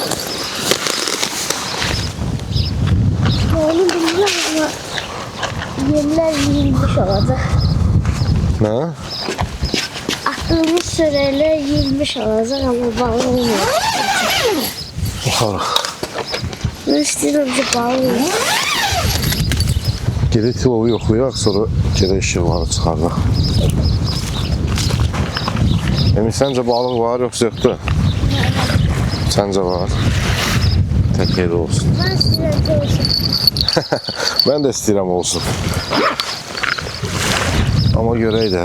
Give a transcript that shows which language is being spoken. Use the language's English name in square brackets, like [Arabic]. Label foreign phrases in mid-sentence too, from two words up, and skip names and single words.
[Turkish] Onu bilmiyorum ama yerler yiyilmiş olacak. [Azerbaijani] Nə? [Turkish] Attığımız süreyle yiyilmiş olacak ama balı olmuyor. [Azerbaijani] Baxarıq. [Turkish] Ben istiyorum ki balı olmuyor. [Azerbaijani] Gedək tilovu yoxlayaq, sonra gedək işıqları çıxardaq. Emi, səncə balıq var, yoxsa yoxdur? Səncə var. Tək yerdə olsun. [Turkish] Ben istiyorum ki olsun. [Azerbaijani] Mən də istəyirəm olsun. Amma görək də.